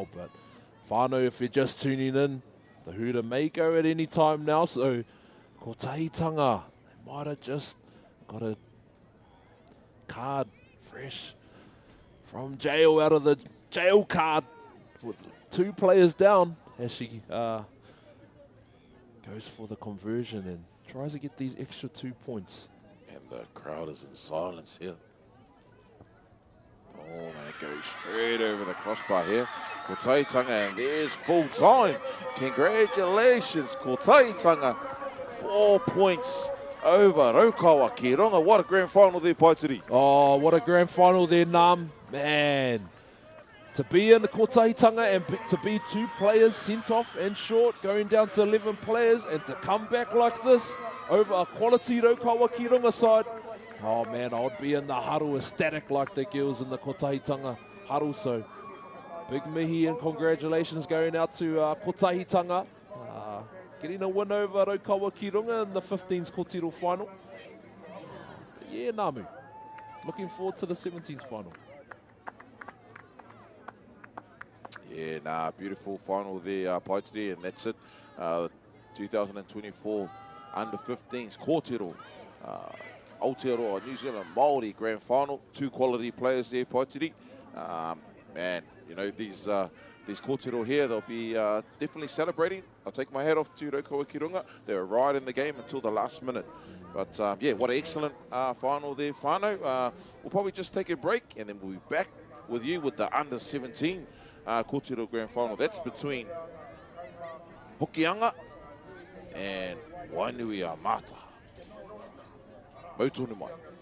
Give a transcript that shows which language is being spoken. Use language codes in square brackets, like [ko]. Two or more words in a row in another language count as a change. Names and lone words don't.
[en] But whānau, if you're just tuning in, the hooter may go at any time now, so Kotahitanga, they might have just got a card fresh from jail, out of the jail card, with 2 players down as she goes for the conversion and tries to get these extra 2 points. And the crowd is in silence here. Oh, they go straight over the crossbar here. Kotahitanga, and there's full time. Congratulations, Kotahitanga. 4 points over Raukawa ki runga. What a grand final there, Paitiri. Oh, what a grand final there, Nam. Man. To be in the Kotahitanga and to be 2 players sent off and short, going down to 11 players, and to come back like this over a quality Raukawa ki runga side. Oh man, I would be in the haru ecstatic like the girls in the Kotahitanga haru. So big mihi and congratulations going out to Kotahitanga. Getting a win over Raukawa ki runga in the 15s Kōtiro final. Yeah, Namu. Looking forward to the 17s final. Yeah, nah, beautiful final there, Paitiri, and that's it. 2024 under-15s Kōtiro, Aotearoa, New Zealand Māori grand final. 2 quality players there, Paitiri. Man, you know, these Kōtiro here, they'll be definitely celebrating. I'll take my hat off to Raukawa ki runga. They were right in the game until the last minute. But yeah, what an excellent final there, whānau. We'll probably just take a break, and then we'll be back with you with the under-17 Kōtiro grand final. That's between Hokianga and Wainuiamata. [mi] Mautonu mai.